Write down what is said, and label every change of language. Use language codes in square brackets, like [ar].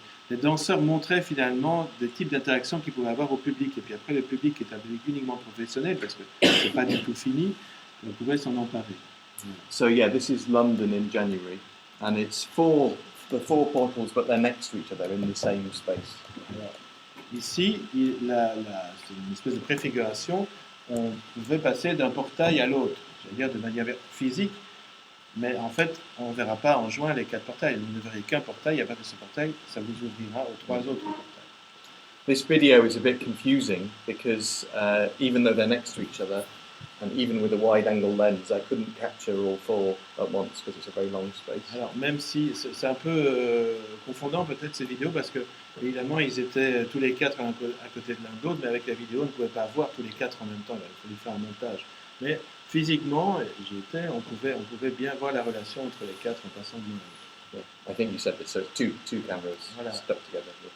[fr] Les danseurs montraient finalement des types d'interactions qu'ils pouvaient avoir au public. Et puis après, le public est un public uniquement professionnel, parce que c'est pas du tout fini, on pouvait s'en emparer. [en] So yeah, this is London in January, and it's the 4 portals, but they're next to each other in the same space. [fr] Alors, ici, c'est une espèce de préfiguration. On pouvait passer d'un portail à l'autre, c'est-à-dire de manière physique, mais en fait, on ne verra pas en juin les 4 portails. Vous ne verrez qu'un portail, et à partir de ce portail, ça vous ouvrira aux 3 autres portails. [en] This video is a bit confusing because even though they're next to each other, and even with a wide-angle lens, I couldn't capture all 4 at once because it's a very long space. [fr] Alors, même si c'est un peu confondant peut-être ces vidéos, parce que évidemment ils étaient tous les 4 à côté de l'un de l'autre, mais avec la vidéo on ne pouvait pas voir tous les 4 en même temps, il fallait faire un montage. Mais physiquement, on pouvait bien voir la relation entre les 4 en passant de l'un à l'autre. [en] I think you said this, so two cameras stuck together.